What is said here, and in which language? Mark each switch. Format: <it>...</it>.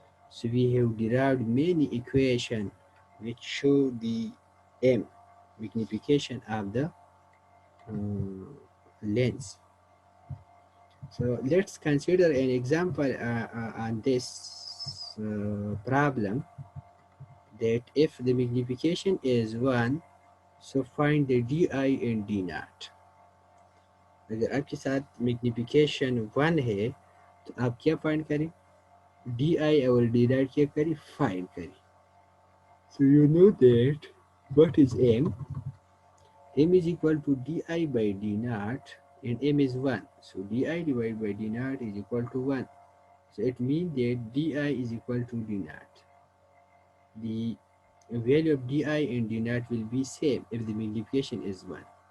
<en>So we have derived many equations which show the m, magnification of the lens. So let's consider an example on this problem, that if the magnification is 1, so find the di and d naught.</en> <hi>अगर आपके साथ magnification 1 है तो आप क्या find करें, di और d naught क्या करें, find करें.</hi> <en>So you know that what is m? M is equal to di by d naught, and m is 1. So di divided by d naught is equal to 1. So it means that di is equal to d naught. The value of di and d naught will be same if the magnification is 1.</en>